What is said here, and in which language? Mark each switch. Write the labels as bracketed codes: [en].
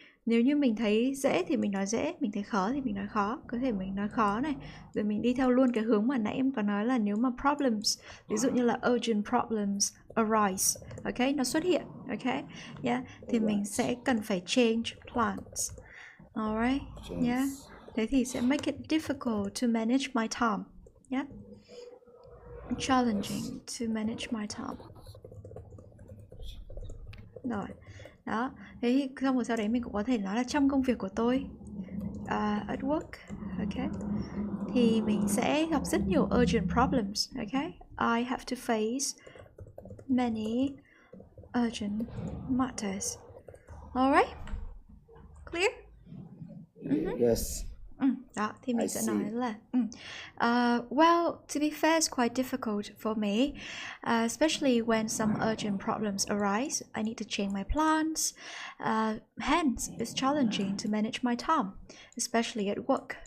[vi] Nếu như mình thấy dễ thì mình nói dễ, mình thấy khó thì mình nói khó. Có thể mình nói khó này, rồi mình đi theo luôn cái hướng mà nãy em có nói là nếu mà problems, ví dụ như là [en] urgent problems arise, [vi] ok, nó xuất hiện, ok, yeah, thì mình sẽ cần phải [en] change plans, [vi] alright, yeah. Thế thì sẽ [en] make it difficult to manage my time, yeah, challenging to manage my time. [vi] Rồi, đó, thế thì xong rồi sau đấy mình cũng có thể nói là trong công việc của tôi, at work, ok, thì mình sẽ gặp rất nhiều urgent problems, ok, [en] I have to face many urgent matters. Alright, clear? Yes. [vi] Đó, thì mình sẽ nói là [en] well, to be fair, it's quite difficult for me, especially when some urgent problems arise. I need to change my plans. Hence, it's challenging to manage my time, especially at work.